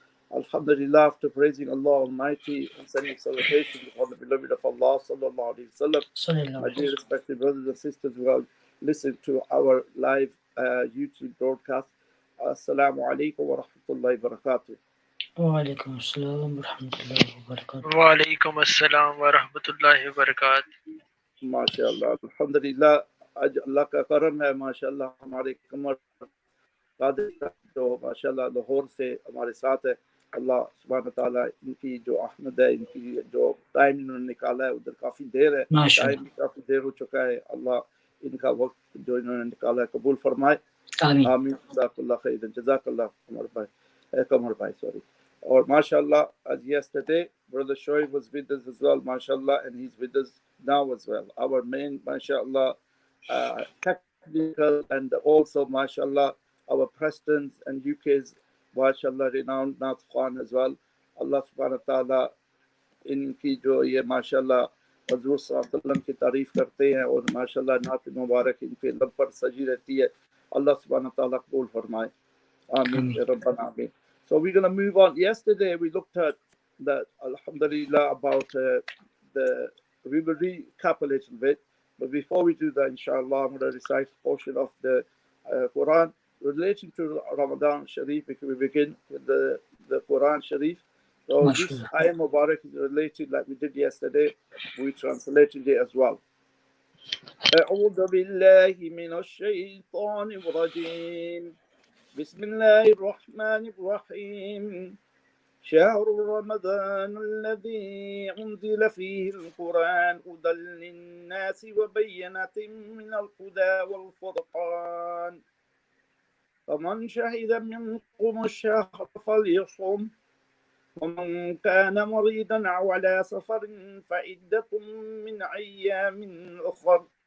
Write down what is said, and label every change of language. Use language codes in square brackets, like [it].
[en] Alhamdulillah, after praising Allah Almighty and sending salutations upon the beloved of Allah sallallahu alaihi wasallam, my dear respected brothers and sisters who have listened to our live YouTube broadcast, [ar] Assalamu alaikum wa rahmatullahi wa barakatuh. وعليكم السلام ورحمة الله وبركاته. وعليكم السلام ورحمة الله وبركاته. [hi] माशाअल्लाह, अल्हम्दुलिल्लाह, आज अल्लाह का करम है माशाअल्लाह, हमारे कमर कादिर जो माशाअल्लाह लाहौर से हमारे साथ है। अल्लाह सुब्हान ताला इनकी जो अहमद है, इनकी जो टाइम इन्होंने निकाला है, उधर काफ़ी देर है, टाइम भी काफ़ी देर हो चुका है। अल्लाह इनका वक्त जो इन्होंने निकाला है कबूल फरमाए, आमीन। जज़ाकल्लाह खैरन, जज़ाकल्लाह कमर भाई, sorry. [en] और माशाअल्लाह, as yesterday brother Shoaib was with us as well, माशाअल्लाह, and he's with us now as well. Our main माशाअल्लाह technical and also माशाअल्लाह our presidents and UK's माशाअल्लाह renowned Nath Khan as well. [hi] अल्लाह सुब्हान ताला इनकी जो ये माशाअल्लाह हज़रत सल्लल्लाहु अलैहि वसल्लम की तारीफ करते हैं और माशाअल्लाह नात मुबारक इनके लब पर सजी रहती है। अल्लाह सुब्हान ताला कबूल फरमाए, आमीन या रब्बना आमीन. [en] So we're going to move on. Yesterday we looked at that, alhamdulillah, about we will recap a little bit. But before we do that, inshallah, I'm going to recite a portion of the Quran relating to Ramadan Sharif. We begin with the Quran Sharif. So this ayah Mubarak is related, like we did yesterday. We translated it as well. [ar] أعوذ بالله من الشيطان الرجيم. بسم الله الرحمن الرحيم. شهر رمضان الذي أنزل فيه القرآن هدى للناس وبينات من الهدى والفرقان فمن شهد منكم الشهر فليصم ومن كان مريضا أو على سفر فعدة من أيام أخر